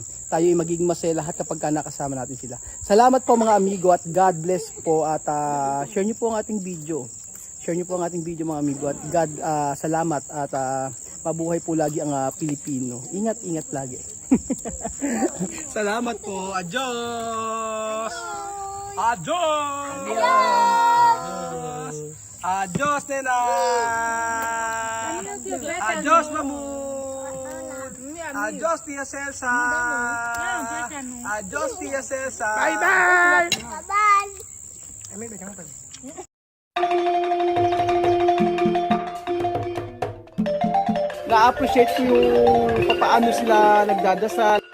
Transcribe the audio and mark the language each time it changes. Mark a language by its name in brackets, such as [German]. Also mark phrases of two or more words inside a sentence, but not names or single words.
[Filipino] Tayo ay magiging masaya lahat kapag nakasama natin sila. Salamat po mga amigo at [English] God bless [Filipino] po at share nyo po ang ating video. Share nyo po ang ating video mga amigo at God salamat at mabuhay po lagi ang Pilipino. Ingat lagi. Salamat po. [Spanish] Adios! Adios! Adios, Nena! Adios, Mahmoud! Adios, Tia Celsa! Adios, Tia Celsa! [English] Bye-bye! Bye-bye! [Filipino] Na-appreciate ko yung paano sila nagdadasal.